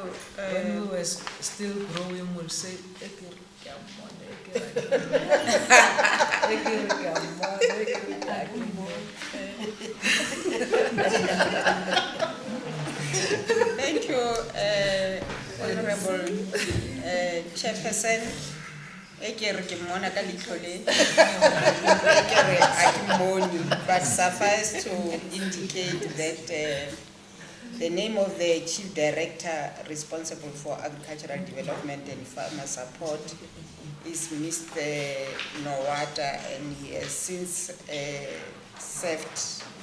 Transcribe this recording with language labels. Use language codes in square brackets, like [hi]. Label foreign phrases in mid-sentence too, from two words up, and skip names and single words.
[en] When we were still growing, we'll say, "Ekir, come on, Ekir, Ekir, come on, Ekir, come on." Thank you, Honorable Chairperson. [st] Ekere ke mmona ka leihlo le. Ekere ha ke mmone, [en] but suffice to indicate that the name of the Chief Director responsible for agricultural development and farmer support is Mr. Nowata, and he has since served.